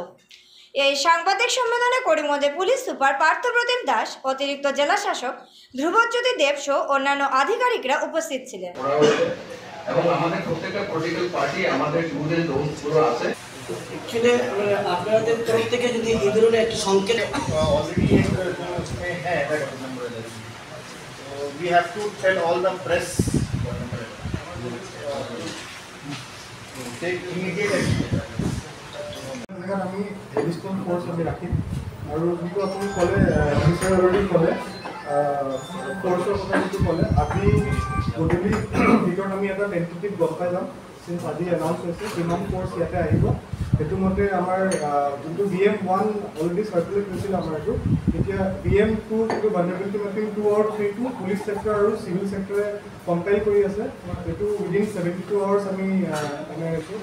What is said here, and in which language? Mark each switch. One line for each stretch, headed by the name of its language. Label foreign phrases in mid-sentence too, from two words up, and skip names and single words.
Bangla: এই সাংবাদিক সম্মেলনে করিমগঞ্জের পুলিশ সুপার পার্থপ্রতিম দাস, অতিরিক্ত জেলা শাসক ধ্রুবজ্যোতি দেব সহ অন্যান্য আধিকারিকরা উপস্থিত ছিলেন। এবং আমাদের প্রত্যেকটা
English: political party
Bangla: আমাদের রুলের রুলসগুলো আছে। অ্যাকচুয়ালি আপনাদের তরফ থেকে যদি এই ধরনের একটা সংকেত
English: we have to tell all the press take immediate action.
Assamese: আমি
English: registration force
Assamese: আমি রাখি আৰু যিটো আপুনি ক'লে অফিচাৰ অলৰেডি ক'লে ফোৰ্চৰ কথা যিটো ক'লে আজি গধূলি ভিতৰত আমি এটা টেণ্টেটিভ গম পাই যাম। সিন্স আজি এনাউন্স হৈছে কিমান ফোৰ্চ ইয়াতে আহিব, সেইটো মতে আমাৰ যোনটো BM1 অলৰেডি চাৰ্কুলেট হৈছিল আমাৰ এইটো, এতিয়া BM2 যিটো
English: vulnerability mapping
Assamese: 2 আৰু 3টো
English: police sector
Assamese: আৰু
English: civil sector
Assamese: কম্পাইল কৰি আছে, সেইটো
English: within 72 hours
Assamese: আমি আছোঁ।